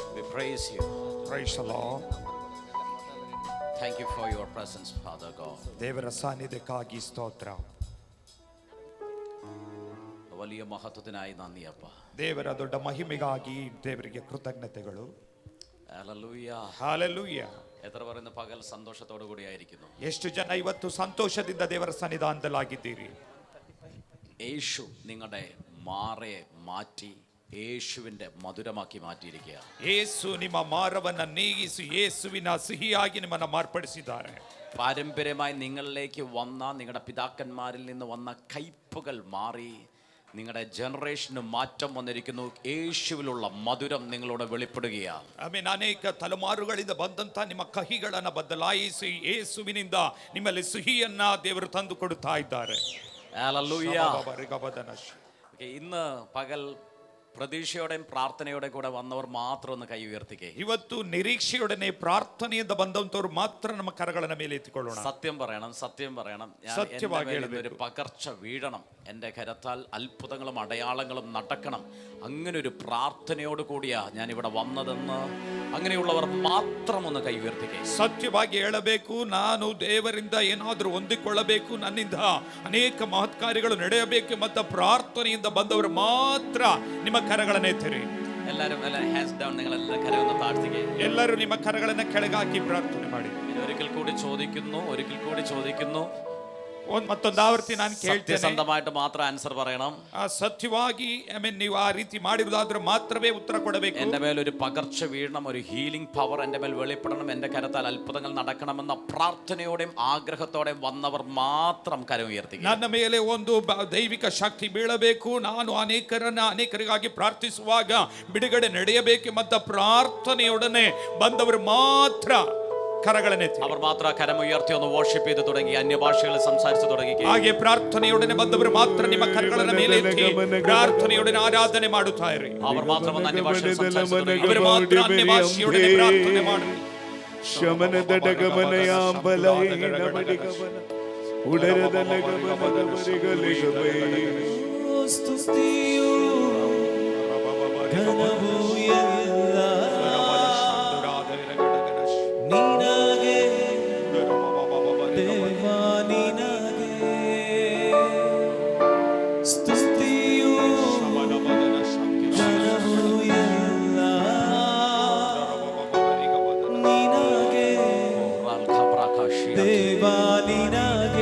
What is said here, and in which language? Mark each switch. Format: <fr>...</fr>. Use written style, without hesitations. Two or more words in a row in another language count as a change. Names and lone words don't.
<en>praise you. Praise the Lord. Thank you for your presence, Father God.</en> <kn>ದೇವರ ಸಾನ್ನಿಧ್ಯಕ್ಕಾಗಿ ಸ್ತೋತ್ರ.</kn> <ml>വലിയ മഹത്വത്തിനായി നന്ദി അപ്പ.</ml> <kn>ದೇವರ ದೊಡ್ಡ ಮಹಿಮೆಗಾಗಿ ದೇವರಿಗೆ ಕೃತಜ್ಞತೆಗಳು.</kn> <ml>ഹല്ലേലൂയ.</ml> <en>Hallelujah.</en> <ml>എത്ര പറയുന്ന പകൽ സന്തോഷത്തോടു കൂടി ആയിരിക്കുന്നു.</ml> <kn>ಎಷ್ಟು ಜನ ಇವತ್ತು ಸಂತೋಷದಿಂದ ದೇವರ ಸನ್ನಿಧಾನದಲ್ಲಾಗಿದ್ದೀರಿ?</kn> <ml>യേശു നിങ്ങളുടെ മാറെ മാറ്റി യേശുവിന്റെ മധുരമാക്കി മാറ്റിയിരിക്കുക.</ml> <kn>ಯೇಸು ನಿಮ್ಮ ಮಾರವನ್ನ ನೀಗಿಸಿ ಯೇಸುವಿನ ಸಿಹಿಯಾಗಿ ನಿಮ್ಮನ್ನು ಮಾರ್ಪಡಿಸಿದ್ದಾರೆ.</kn> <ml>പാരമ്പര്യമായി നിങ്ങളിലേക്ക് വന്ന നിങ്ങളുടെ പിതാക്കന്മാരിൽ നിന്ന് വന്ന കയ്പുകൾ മാറി നിങ്ങളുടെ ജനറേഷന് മാറ്റം വന്നിരിക്കുന്നു. യേശുവിലുള്ള മധുരം നിങ്ങളോട് വെളിപ്പെടുകയാണ്.</ml> <kn>ಆಮೇಲೆ ಅನೇಕ ತಲೆಮಾರುಗಳಿಂದ ಬಂದಂತ ನಿಮ್ಮ ಕಹಿಗಳನ್ನು ಬದಲಾಯಿಸಿ ಯೇಸುವಿನಿಂದ ನಿಮ್ಮಲ್ಲಿ ಸಿಹಿಯನ್ನ ದೇವರು ತಂದು ಕೊಡುತ್ತಾ ಇದ್ದಾರೆ.</kn> <ml>ഹല്ലേലൂയ. ഇന്ന് പകൽ പ്രതീക്ഷയോടെയും പ്രാർത്ഥനയോടെ കൂടെ വന്നവർ മാത്രം ഒന്ന് കൈ ഉയർത്തിക്കേ.</ml> <kn>ಇವತ್ತು ನಿರೀಕ್ಷೆಯೊಡನೆ ಪ್ರಾರ್ಥನೆಯಿಂದ ಬಂದಂತವರು ಮಾತ್ರ ನಮ್ಮ ಕರಗಳ ಮೇಲೆ ಎತ್ತಿಕೊಳ್ಳೋಣ.</kn> <ml>സത്യം പറയണം, സത്യം പറയണം. ഒരു പകർച്ച വീഴണം, എൻ്റെ കരത്താൽ അത്ഭുതങ്ങളും അടയാളങ്ങളും നടക്കണം. അങ്ങനെ ഒരു പ്രാർത്ഥനയോട് കൂടിയാ ഞാൻ ഇവിടെ വന്നതെന്ന് അങ്ങനെയുള്ളവർ മാത്രം ഒന്ന് കൈ ഉയർത്തിക്കേ.</ml> <kn>ಸತ್ಯವಾಗಿ ಹೇಳಬೇಕು, ನಾನು ದೇವರಿಂದ ಏನಾದರೂ ಹೊಂದಿಕೊಳ್ಳಬೇಕು, ನನ್ನಿಂದ ಅನೇಕ ಮಹತ್ಕಾರ್ಯಗಳು ನಡೆಯಬೇಕು ಮತ್ತು ಪ್ರಾರ್ಥನೆಯಿಂದ ಬಂದವರು ಮಾತ್ರ ನಿಮ್ಮ ಕರಗಳನ್ನು ಎತ್ತಿರಿ.</kn> <ml>എല്ലാവരും</ml> <en>hands down.</en> <ml>നിങ്ങൾ എല്ലാ കരയൊന്ന് താഴ്ത്തിക്കേ.</ml> <kn>ಎಲ್ಲರೂ ನಿಮ್ಮ ಕರಗಳನ್ನು ಕೆಳಗಾಕಿ ಪ್ರಾರ್ಥನೆ ಮಾಡಿ.</kn> <ml>ഒരിക്കൽ കൂടി ചോദിക്കുന്നു.</ml> <kn>ಮತ್ತೊಂದು ಆವರ್ತಿ ನಾನು ಕೇಳ್ತೇನೆ,</kn> <ml>സത്യസന്ധമായിട്ട് മാത്രം ആൻസർ പറയണം.</ml> <kn>ಸತ್ಯವಾಗಿ ನೀವು ಆ ರೀತಿ ಮಾಡಿರುವುದಾದ್ರೆ ಮಾತ್ರವೇ ಉತ್ತರ ಕೊಡಬೇಕು.</kn> <ml>എന്റെ മേൽ ഒരു പകർച്ച വീഴണം, ഒരു</ml> <en>healing power</en> <ml>എന്റെ മേൽ വെളിപ്പെടണം, എന്റെ കരത്താൽ അത്ഭുതങ്ങൾ നടക്കണമെന്ന പ്രാർത്ഥനയോടെയും ആഗ്രഹത്തോടെയും വന്നവർ മാത്രം കരം ഉയർത്തി.</ml> <kn>ನನ್ನ ಮೇಲೆ ಒಂದು ದೈವಿಕ ಶಕ್ತಿ ಬೀಳಬೇಕು, ನಾನು ಅನೇಕರಿಗಾಗಿ ಪ್ರಾರ್ಥಿಸುವಾಗ ಬಿಡುಗಡೆ ನಡೆಯಬೇಕು ಮತ್ತು ಪ್ರಾರ್ಥನೆಯೊಡನೆ ಬಂದವರು ಮಾತ್ರ കരകളെത്തി.</kn> <ml>അവർ മാത്രം കരം ഉയർത്തി ഒന്ന് വർഷിപ്പ് ചെയ്തു തുടങ്ങി, അന്യഭാഷകളിൽ സംസാരിച്ചു തുടങ്ങി.</ml> <kn>ಹಾಗೆ ಪ್ರಾರ್ಥನೆಯೊಡನೆ ಬಂದವರು ಮಾತ್ರ ನಿಮ್ಮ ಕರಗಳನ್ನು ಮೇಲೆ ಎತ್ತಿ ಪ್ರಾರ್ಥನೆಯೊಡನೆ ಆರಾಧನೆ ಮಾಡುತ್ತಾ ಇರಿ.</kn> <ml>അവർ മാത്രം അന്യഭാഷയിൽ സംസാരിച്ചു തുടങ്ങി.</ml> <kn>ಅವರು ಮಾತ್ರ ಅನ್ಯಭಾಷೆಯೊಡನೆ ಪ್ರಾರ್ಥನೆ ಮಾಡಿ. ശമനദടകമനയാംബലൈനമടികമന ഉടരദലഗമനവരിഗലിഗമൈ സ്തുതിയോ ಘನವು ಎಲ್ಲಾ ನಿನಗೆ ದೇವಾ ನಿನಗೆ ಸ್ತುತಿಯು ಘನವು ಎಲ್ಲ ನಿನಗೆ ದೇವಾ ನಿನಗೆ.</kn>